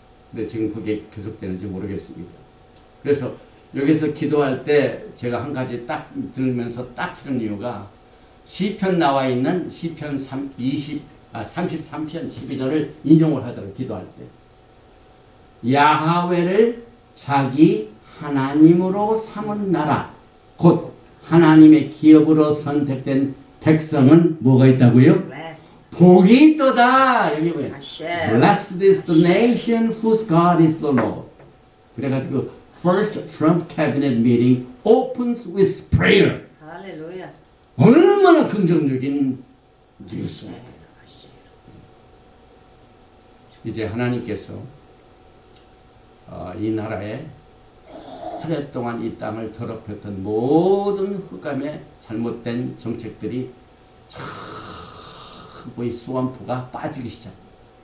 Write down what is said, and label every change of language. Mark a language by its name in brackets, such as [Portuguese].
[Korean] 근데 지금 그게 계속되는지 모르겠습니다. 그래서 여기서 기도할 때 제가 한 가지 딱 들으면서 딱 들은 이유가 시편 나와 있는 시편 33편 12절을 인용을 하더라고요. 기도할 때 야하웨를 자기 하나님으로 삼은 나라 곧 하나님의 기업으로 선택된 백성은 뭐가 있다고요? 복이 있도다. 여기 뭐예요? [English] Blessed is the nation whose God is the Lord. [Korean] 그래가지고 [English] First Trump Cabinet Meeting opens with prayer. [Korean] 할렐루야. 얼마나 긍정적인 뉴스입니다. 이제 하나님께서 이 나라에 오랫동안 이 땅을 더럽혔던 모든 흑암의 잘못된 정책들이 거의 수완푸가 빠지기 시작합니다.